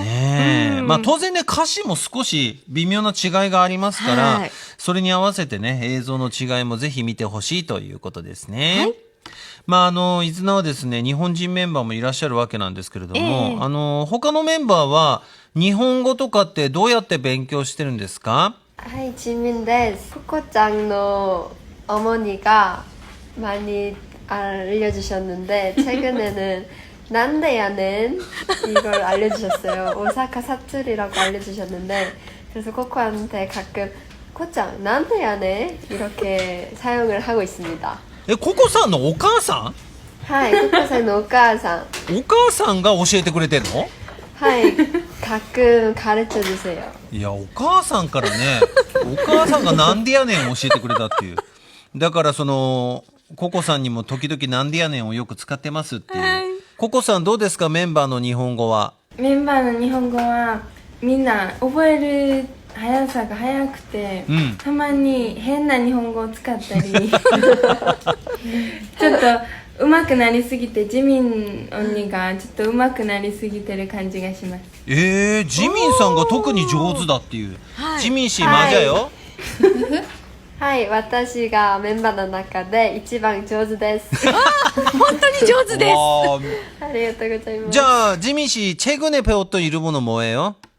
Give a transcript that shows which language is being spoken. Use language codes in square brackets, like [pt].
[ja] ねえ、まあ当然ね、歌詞も少し微妙な違いがありますから、それに合わせてね、映像の違いもぜひ見てほしいということですね。まあ伊豆名はですね、日本人メンバーもいらっしゃるわけなんですけれども、他のメンバーは日本語とかってどうやって勉強してるんですか？はい、ジミンです。ココちゃんの [ko] 어머니가 많이 알려주셨는데 최근에는 난데야는 이걸 알려주셨어요. 오사카 사투리라고 알려주셨는데 그래서 코코한테 가끔 코짱 난데야네 이렇게 사용을 하고 있습니다. [ja] ココさんのお母さん？はい、ココさんのお母さん。お母さんが教えてくれてるの？はい、 [ko] 가끔 가르쳐주세요. [ja] いや、お母さんからね、お母さんがなんでやねんを教えてくれたっていう。だからそのココさんにも時々なんでやねんをよく使ってますっていう。ココさんどうですか、メンバーの日本語は？メンバーの日本語はみんな覚える速さが速くて、たまに変な日本語を使ったりちょっと上手くなりすぎて、ジミン언니がちょっと上手くなりすぎてる感じがします。ジミンさんが特に上手だっていう。 [ko] ジミン氏マジャよ。 [ja] はい、私がメンバーの中で一番上手です。本当に上手です。ありがとうございます。じゃあジミン氏、 [ko] 최근에 배웠던 일본어 뭐예요？